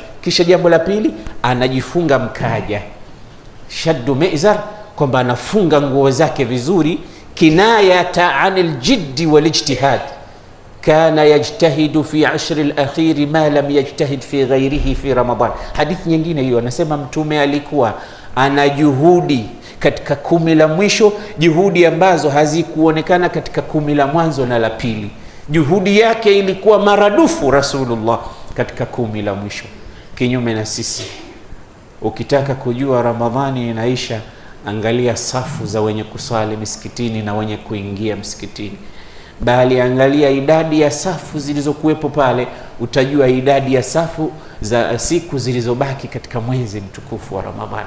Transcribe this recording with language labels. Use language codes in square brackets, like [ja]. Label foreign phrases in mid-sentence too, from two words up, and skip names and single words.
[sw] Kisha jambo la pili, anajifunga mkaja, [ar] شد مئزر, [sw] kwamba anafunga nguo zake vizuri, [ar] كناية عن الجد والاجتهاد. كان يجتهد في 10 الآخر ما لم يجتهد في غيره في رمضان. [sw] Hadithi nyingine hiyo anasema Mtume alikuwa ana juhudi katika 10 la mwisho, juhudi ambazo hazikuonekana katika 10 la mwanzo na la pili. Juhudi yake ilikuwa maradufu Rasulullah katika 10 la mwisho. Kinyume na sisi, ukitaka kujua Ramadhani inaisha, angalia safu za wenye kusali misikitini na wenye kuingia msikitini, bali angalia idadi ya safu zilizokuwepo pale, utajua idadi ya safu za siku zilizobaki katika mwezi mtukufu wa Ramadhani.